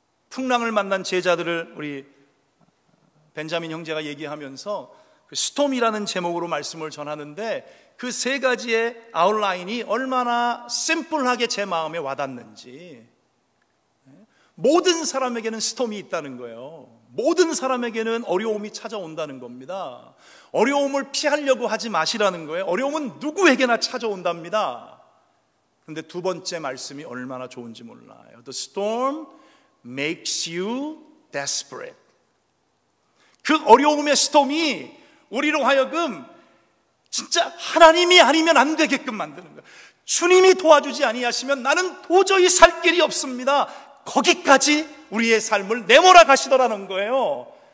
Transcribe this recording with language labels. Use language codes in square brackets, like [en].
[ko] 풍랑을 만난 제자들을 우리 벤자민 형제가 얘기하면서 그 스톰이라는 제목으로 말씀을 전하는데, 그 3가지의 아웃라인이 얼마나 심플하게 제 마음에 와닿는지. 모든 사람에게는 스톰이 있다는 거예요. 모든 사람에게는 어려움이 찾아온다는 겁니다. 어려움을 피하려고 하지 마시라는 거예요. 어려움은 누구에게나 찾아온답니다. 근데 두 번째 말씀이 얼마나 좋은지 몰라요. [en] The storm makes you desperate. [ko] 그 어려움의 스톰이 우리로 하여금 진짜 하나님이 아니면 안 되게끔 만드는 거예요. 주님이 도와주지 아니하시면 나는 도저히 살 길이 없습니다. 거기까지 우리의 삶을 내몰아 가시더라는 거예요.